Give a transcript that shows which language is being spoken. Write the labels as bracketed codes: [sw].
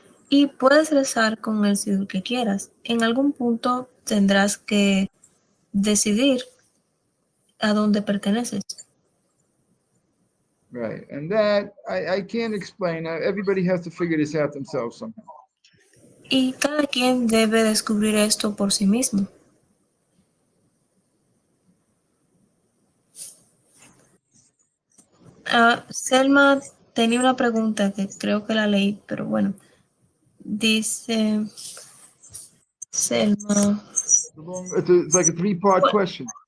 [es] Y puedes rezar con el sidur que quieras. En algún punto tendrás que decidir a dónde perteneces. [en] Right, and that I can't explain. Everybody has to figure this out themselves somehow. [es] Y cada quien debe descubrir esto por sí mismo. Selma tenía una pregunta que creo que la leí, pero bueno. Dice Selma. [en] It's like a three-part question.